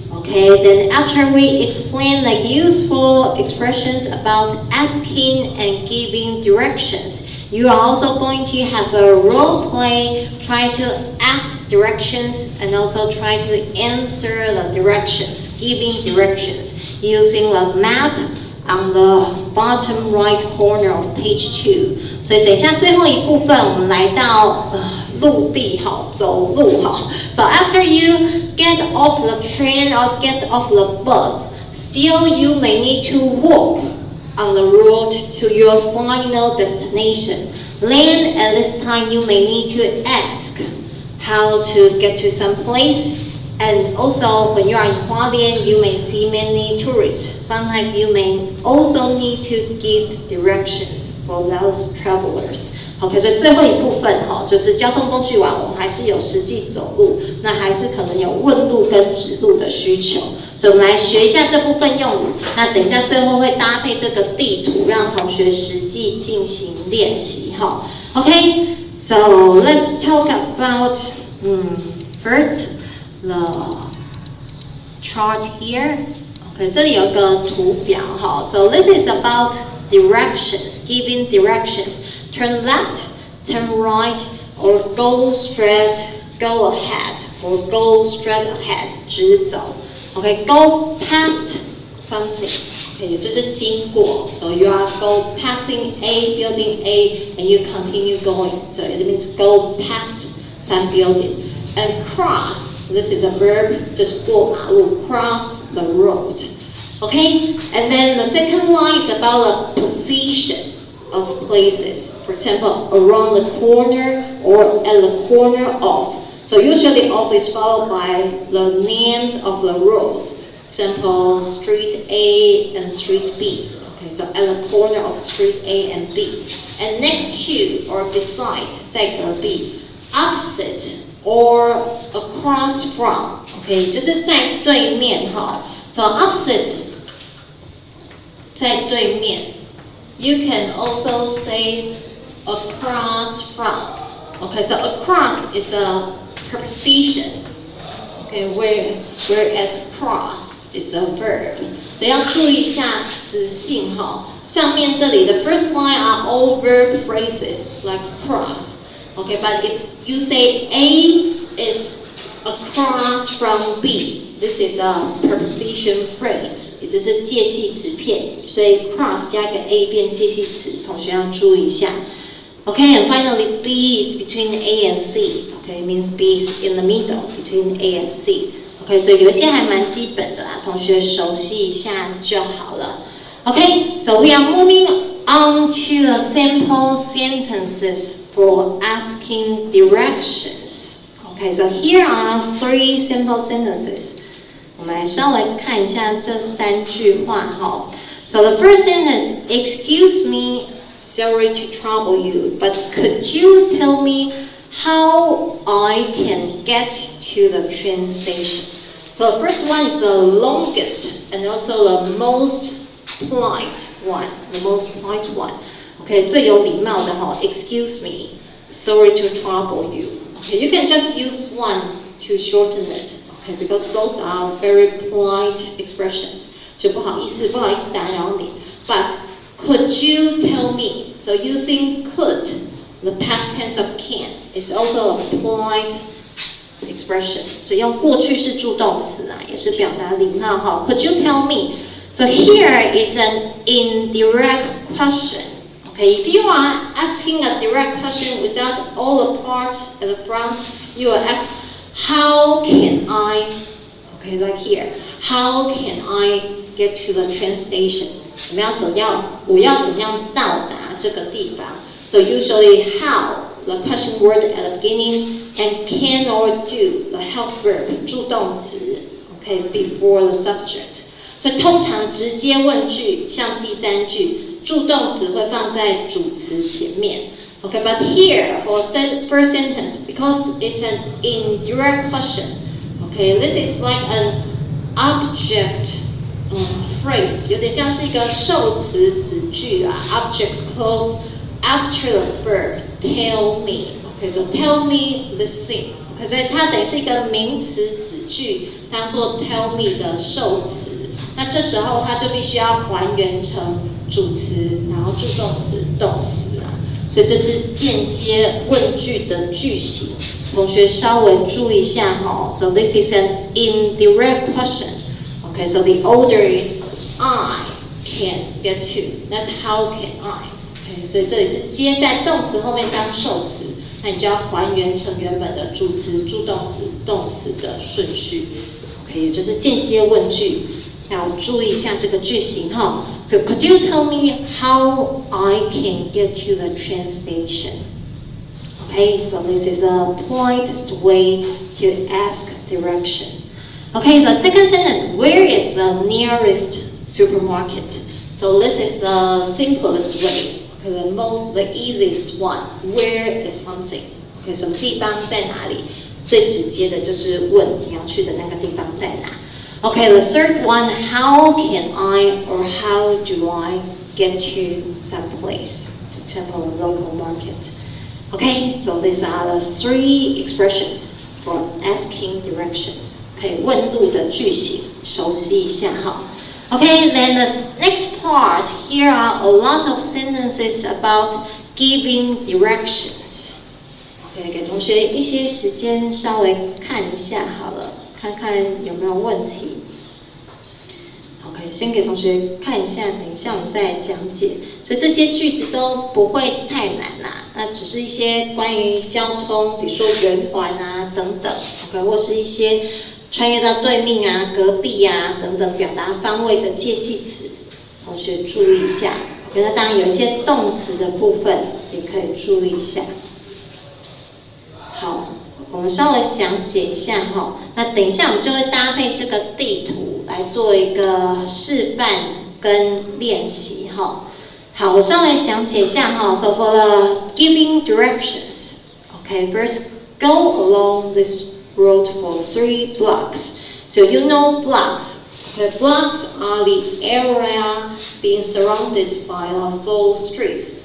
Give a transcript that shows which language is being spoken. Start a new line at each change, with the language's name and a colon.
English: Okay, then after we explain the useful expressions about asking and giving directions, you are also going to have a role play, try to ask directions and also try to answer the directions, giving directions using the map on the bottom right corner of page 2.
Chinese: 所以等一下最后一部分我们来到陆地好，走路好。
English: So after you get off the train or get off the bus, still you may need to walk on the road to your final destination. Then at this time you may need to ask how to get to some place. And also when you are in Hualien, you may see many tourists. Sometimes you may also need to give directions for those travelers.
Chinese: OK， 所以最后一部分就是交通工具网，我们还是有实际走路，那还是可能有问路跟指路的需求，所以我们来学一下这部分用语。那等一下最后会搭配这个地图，让同学实际进行练习哈。
English: OK， so let's talk about first the chart here.
Chinese: OK， 这里有一个图表哈。
English: So this is about directions, giving directions. Turn left, turn right, or go straight, go ahead, or go straight ahead,
Chinese: 直走。
English: Okay, go past something. Okay,
Chinese: 也就是经过。
English: So you are go passing a building A, and you continue going. So it means go past some building. And cross, this is a verb,
Chinese: 就是过马路
English: cross the road. Okay, and then the second line is about the position of places. For example, around the corner or at the corner of. So usually of is followed by the names of the roads. For example, street A and street B. Okay, so at the corner of street A and B. And next to or beside,
Chinese: 在隔壁
English: opposite or across from.
Chinese: Okay, 就是在对面哈。
English: So opposite
Chinese: 在对面。
English: You can also say across from. Okay, so across is a preposition. Okay, whereas cross is a verb.
Chinese: 所以要注意一下词性哈。上面这里的
English: first line are all verb phrases like cross. Okay, but if you say A is across from B, this is a preposition phrase.
Chinese: 也就是介系词片语，所以 cross 加一个 A 变介系词，同学要注意一下。
English: Okay, and finally, B is between A and C. Okay, means B is in the middle between A and C.
Chinese: Okay, 所以有一些还蛮基本的啦，同学熟悉一下就好了。
English: Okay, so we are moving on to the sample sentences for asking directions. Okay, so here are 3 simple sentences.
Chinese: 我们来稍微看一下这3句话哈。
English: So the first sentence, excuse me, sorry to trouble you, but could you tell me how I can get to the train station? So the first one is the longest and also the most polite one. The most polite one.
Chinese: Okay, 最有礼貌的哈。
English: Excuse me, sorry to trouble you. Okay, you can just use one to shorten it. Okay, because those are very polite expressions.
Chinese: 就不好意思打扰你。
English: But could you tell me? So using could, the past tense of can, is also a polite expression.
Chinese: 所以用过去式助动词啊，也是表达礼貌哈。
English: Could you tell me? So here is an indirect question. Okay, if you are asking a direct question without all the parts at the front, you will ask, how can I? Okay, like here, how can I get to the train station?
Chinese: 我要怎样到达这个地方
English: So usually how, the question word at the beginning, and can or do, the help verb,
Chinese: 助动词
English: okay, before the subject.
Chinese: 所以通常直接问句，像第3句，助动词会放在主词前面。
English: Okay, but here for first sentence, because it's an indirect question, okay, this is like an object phrase,
Chinese: 有点像是一个受词子句啊
English: object clause after the verb tell me. Okay, so tell me this thing.
Chinese: Okay, 所以它等于是一个名词子句，当做 tell me 的受词。那这时候它就必须要还原成主词，然后助动词、动词啊。所以这是间接问句的句型，同学稍微注意一下哈。
English: So this is an indirect question. Okay, so the order is I can get to, not how can I.
Chinese: Okay, 所以这里是接在动词后面当受词，那你就要还原成原本的主词、助动词、动词的顺序。 OK， 也就是间接问句，要注意一下这个句型哈。
English: So could you tell me how I can get to the train station? Okay, so this is the politest way to ask direction. Okay, the second sentence, where is the nearest supermarket? So this is the simplest way, okay, the easiest one. Where is something?
Chinese: Okay, 什么地方在哪里？最直接的就是问你要去的那个地方在哪。
English: Okay, the third one, how can I or how do I get to some place? For example, a local market. Okay, so these are the 3 expressions for asking directions.
Chinese: 可以问路的句型，熟悉一下哈。
English: Okay, then the next part, here are a lot of sentences about giving directions.
Chinese: Okay, 给同学一些时间稍微看一下好了，看看有没有问题。 OK， 先给同学看一下，等一下我们再讲解。所以这些句子都不会太难啦，那只是一些关于交通，比如说圆环啊等等 ，OK， 或是一些穿越到对面啊、隔壁啊等等表达方位的介系词，同学注意一下。 OK， 那当然有一些动词的部分也可以注意一下。好，我们稍微讲解一下哈。那等一下我们就会搭配这个地图来做一个示范跟练习哈。好，我稍微讲解一下哈。
English: So for the giving directions, okay, first go along this road for 3 blocks. So you know blocks. Okay, blocks are the area being surrounded by 4 streets.